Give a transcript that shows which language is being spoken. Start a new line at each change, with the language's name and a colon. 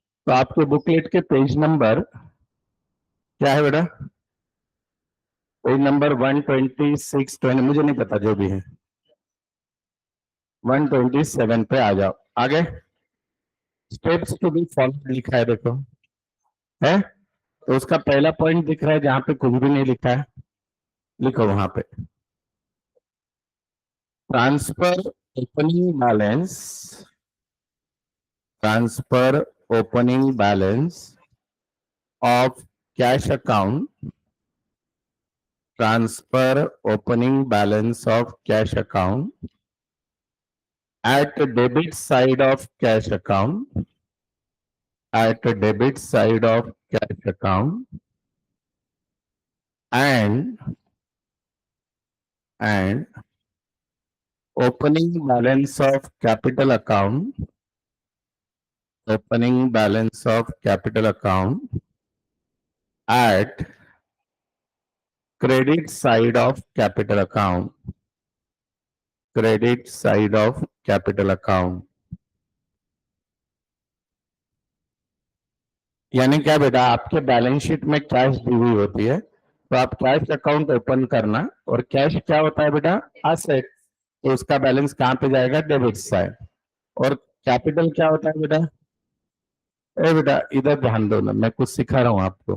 Hindi: तो आपके बुकलेट के पेज नंबर क्या है बेटा? पेज नंबर 126, 20, मुझे नहीं पता, जो भी है 127 पे आ जाओ। आगे स्टेप्स टू बी फॉलो लिखा है, देखो है। तो उसका पहला पॉइंट दिख रहा है जहां पे कुछ भी नहीं लिखा है, लिखो वहां पे
English: Transfer opening balance, transfer opening balance of cash account, transfer opening balance of cash account at debit side of cash account, at debit side of cash account and opening balance of capital account, opening balance of capital account at credit side of capital account, credit side of capital account।
Hindi: यानी क्या बेटा, आपके balance sheet में cash दी हुई होती है, तो आप कैश अकाउंट ओपन करना। और कैश क्या होता है बेटा? एसेट। तो उसका बैलेंस कहाँ पे जाएगा? Debit side. और कैपिटल क्या होता है बेटा? बेटा इधर ध्यान दो ना, मैं कुछ सिखा रहा हूँ आपको।